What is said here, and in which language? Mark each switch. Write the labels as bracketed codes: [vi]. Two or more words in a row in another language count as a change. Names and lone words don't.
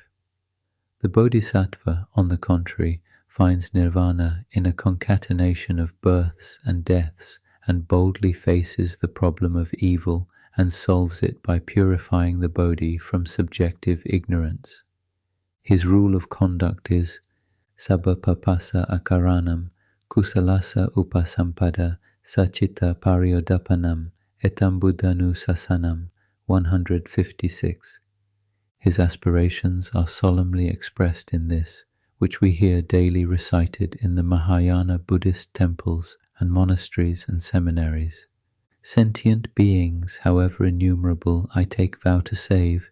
[en] The Bodhisattva, on the contrary, finds nirvana in a concatenation of births and deaths, and boldly faces the problem of evil and solves it by purifying the Bodhi from subjective ignorance. His rule of conduct is [pi] Sabba papasa akaranam, kusalasa upasampada, sachita paryodapanam, etam buddhanu sasanam, 156. [en] His aspirations are solemnly expressed in this, which we hear daily recited in the Mahayana Buddhist temples and monasteries and seminaries. Sentient beings, however innumerable, I take vow to save.